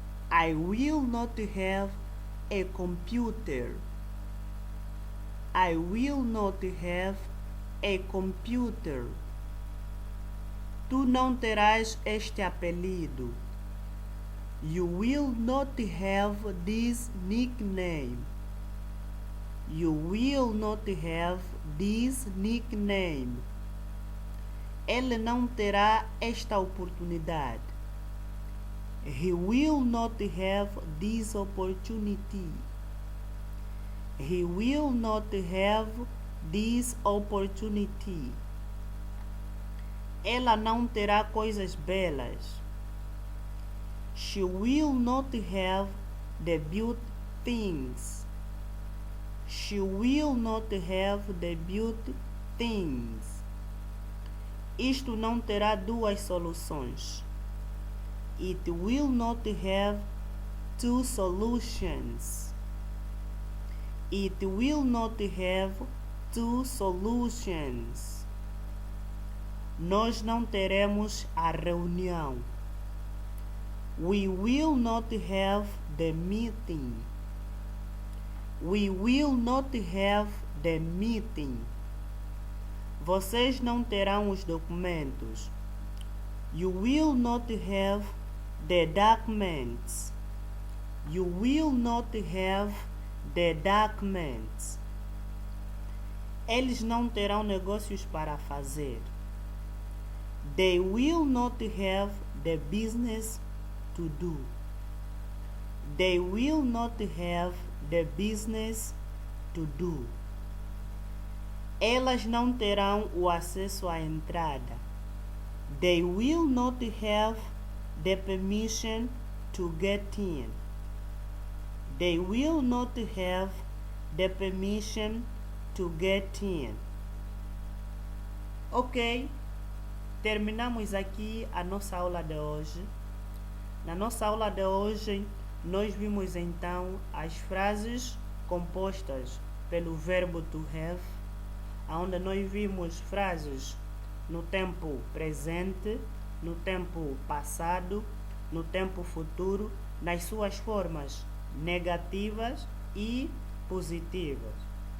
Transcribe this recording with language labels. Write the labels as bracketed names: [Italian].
[English] I will not have a computer. I will not have a computer. [Portuguese] Tu não terás este apelido. [English] You will not have this nickname. You will not have this nickname. [Portuguese] Ele não terá esta oportunidade. [English] He will not have this opportunity. He will not have this opportunity. [Portuguese] Ela não terá coisas belas. [English] She will not have the beauty things. She will not have the beauty things. [Portuguese] Isto não terá 2 soluções. [English] It will not have 2 solutions. It will not have 2 solutions. [Portuguese] Nós não teremos a reunião. [English] We will not have the meeting. We will not have the meeting. [Portuguese] Vocês não terão os documentos. [English] You will not have the documents. You will not have the documents. [Portuguese] Eles não terão negócios para fazer. [English] They will not have the business to do. They will not have the business to do. [Portuguese] Elas não terão o acesso à entrada. [English] They will not have the permission to get in. They will not have the permission to get in. [Portuguese] Ok, terminamos aqui a nossa aula de hoje. Na nossa aula de hoje, nós vimos então as frases compostas pelo verbo to have, onde nós vimos frases no tempo presente, no tempo passado, no tempo futuro, nas suas formas negativas e positivas.